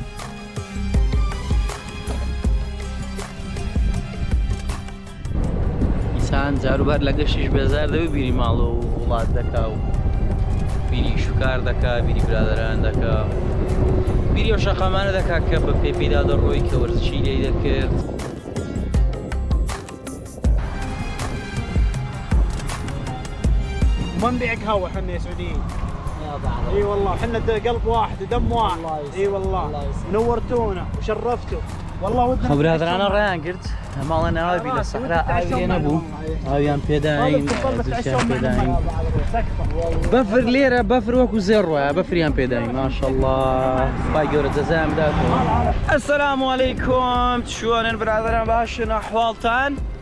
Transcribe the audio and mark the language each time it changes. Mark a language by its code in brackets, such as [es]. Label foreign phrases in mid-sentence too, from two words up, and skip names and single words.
[ckb] ئینسان جاروبار لە گەشتیش بێزار دەبێ بیری ماڵە و وڵات دەکا و بیری شوکار دەکا بیری برادەران دەکا بیری ئەو شەقامانە دەکا کە بە پێپیدا دەڕۆی کە وەرزشی لێی دەکرد. [ar] ما نبيع قهوه احنا يا سعوديين. اي والله احنا قلب واحد ودم واحد. اي والله نورتونا وشرفتوا والله ودنا. [ckb] خبرادرانە ڕێیان کرد ماڵە ناوابی لە سەحرا ئاوی لێ نەبوو ئاویان پێداین زوشیان پێداین بەفر لێرە بەفر وەکو زێر ڕۆیە بەفریان پێداین ماشەڵڵا خوای گەورە جەزایان بداتەوە. [ar] ئەسەلامو عەلەیکوم [ckb] چۆنن برادەران باشن ئەحواڵتان؟